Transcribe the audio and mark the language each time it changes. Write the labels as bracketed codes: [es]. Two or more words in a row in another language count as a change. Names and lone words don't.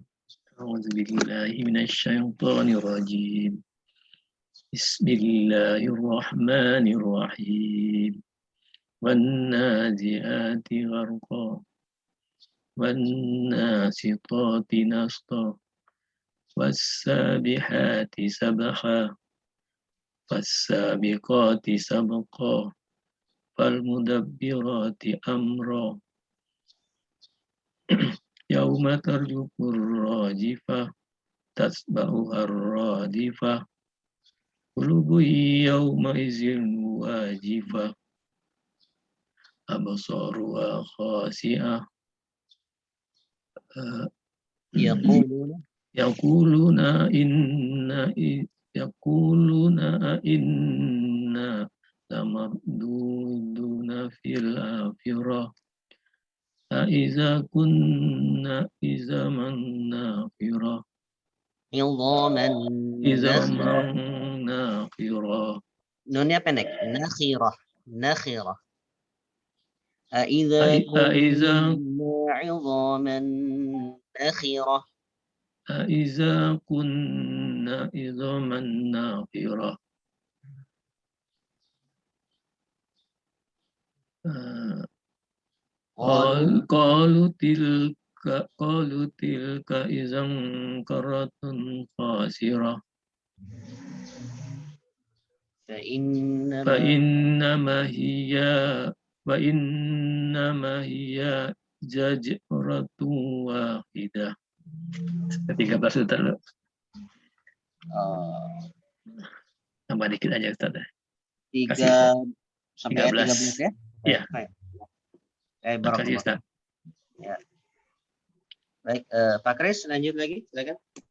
[ar] أعوذ بالله من الشيطان الرجيم. بسم الله الرحمن الرحيم. والنازعات غرقا. والناشطات نشطا. والسابحات سبحا. والسابقات سبقا. فالمدبرات أمرا. يوم ترجف الراجفة تتبعها الرادفة قلوب يومئذ واجفة أبصارها خاشعة يقولون إنا لمردودون في الحافرة أئذا كنا عظاما نخرة Idhaman عظاما نخرة [id] Nunnya pendek. [ar] نخرة نخرة. Aiza Aiza كنا عظاما نخرة. أئذا كنا عظاما نخرة قالوا تلك إذا كرة خاسرة فإنما هي زجرة واحدة. [id] 13 Ustaz. Tambah dikit aja Ustaz. 3 sampai 13 ya? Iya. Baik. Makasih Ustaz. Ya. Baik, Pak Kris lanjut lagi, silakan.